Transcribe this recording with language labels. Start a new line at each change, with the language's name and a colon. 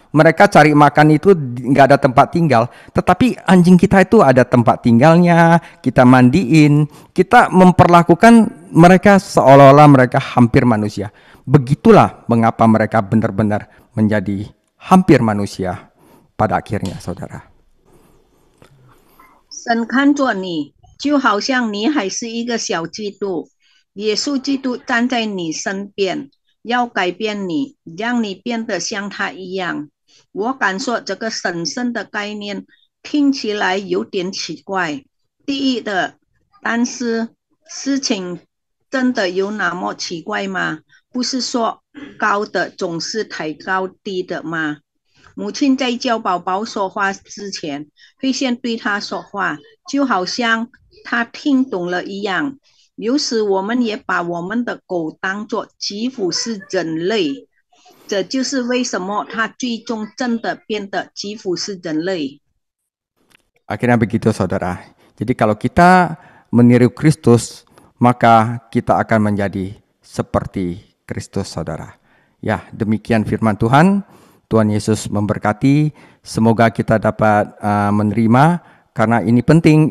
Indonesian: Mereka cari makan itu nggak ada tempat tinggal. Tetapi anjing kita itu ada tempat tinggalnya, kita mandiin. Kita memperlakukan mereka seolah-olah mereka hampir manusia. Begitulah mengapa mereka benar-benar menjadi hampir manusia pada akhirnya, saudara.
Chinese: 神看着你，就好像你还是一个小基督，耶稣基督站在你身边，要改变你，让你变得像他一样。我敢说，这个神圣的概念听起来有点奇怪。第一的，但是事情真的有那么奇怪吗？不是说高的总是抬高低的吗？母亲在教宝宝说话之前，会先对他说话，就好像他听懂了一样。有时我们也把我们的狗当作几乎是人类，这就是为什么他最终真的变得几乎是人类。
Indonesian: Akhirnya begitu, saudara. Jadi kalau kita meniru Kristus, maka kita akan menjadi seperti Kristus, saudara. Ya, demikian firman Tuhan. Tuhan Yesus memberkati. Semoga kita dapat menerima, karena ini penting.